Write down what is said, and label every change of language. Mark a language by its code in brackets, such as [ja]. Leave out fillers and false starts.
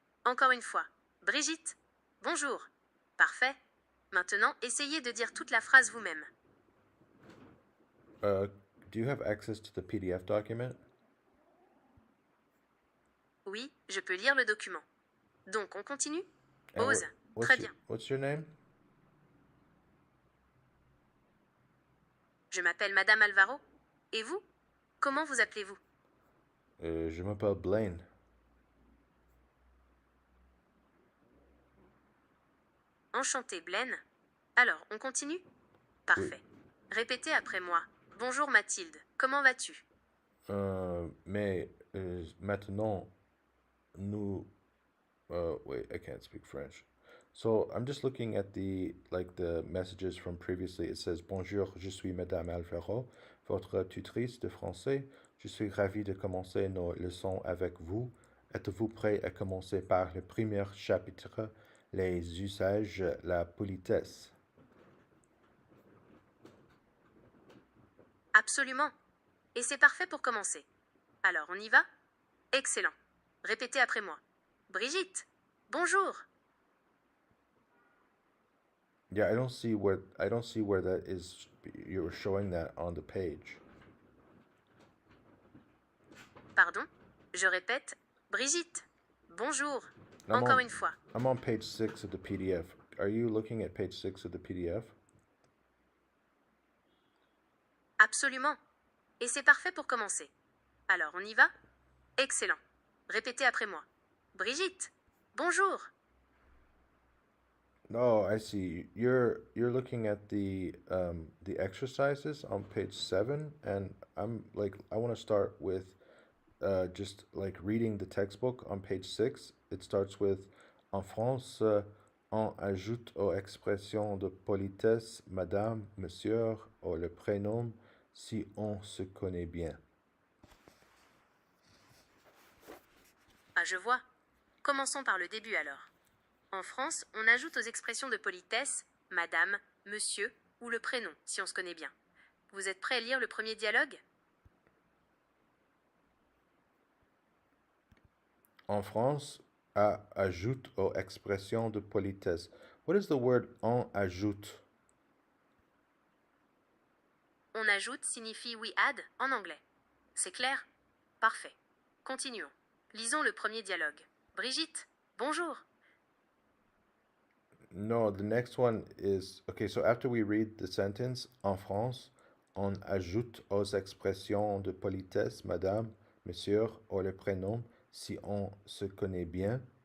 [fr] Encore une fois, Brigitte. Bonjour. Parfait. Maintenant, essayez de dire toute la phrase vous-même. [en] Do you have access to the PDF document? [fr] Oui, je peux lire le document. Donc, on continue? [en] And [fr] Ose. Très bien. [en] What's your name? [fr] Je m'appelle Madame Alvaro. Et vous? Comment vous appelez-vous? Je m'appelle Blaine. Enchanté, Blaine. Alors, on continue? Parfait. Répétez après moi. Bonjour Mathilde, comment vas-tu? Mais maintenant, nous... [en] wait, I can't speak French. So I'm just looking at the messages from previously. It says [fr] Bonjour, je suis Madame Alvaro, votre tutrice de français. Je suis ravi de commencer nos leçons avec vous. Êtes-vous prêt à commencer par le premier chapitre, les usages, la politesse? Absolument. Et c'est parfait pour commencer. Alors, on y va? Excellent. Répétez après moi. Brigitte, bonjour. [en] Yeah, I don't see where that is. You're showing that on the page. [fr] Pardon? Je répète, Brigitte, bonjour. [en] I'm [fr] Encore on- une fois. [en] I'm on page 6 of the PDF. Are you looking at page 6 of the PDF? [fr] Absolument. Et c'est parfait pour commencer. Alors, on y va? Excellent. Répétez après moi. Brigitte, bonjour. [en] No, I see. You're looking at the exercises on page 7, and I'm like I want to start with just like reading the textbook on page 6. It starts with [fr] En France, on ajoute aux expressions de politesse madame, monsieur ou le prénom si on se connaît bien. Ah, je vois. Commençons par le début alors. En France, on ajoute aux expressions de politesse madame, monsieur ou le prénom, si on se connaît bien. Vous êtes prêt à lire le premier dialogue? En France, ajoute aux expressions de politesse. [en] What is the word [fr] on ajoute? On ajoute signifie [en] we add [fr] en anglais. C'est clair? Parfait. Continuons. Lisons le premier dialogue. Brigitte, bonjour. [en] No, the next one is okay. So after we read the sentence, [fr] en France, on ajoute aux expressions de politesse madame, monsieur ou le prénom si on se connaît bien.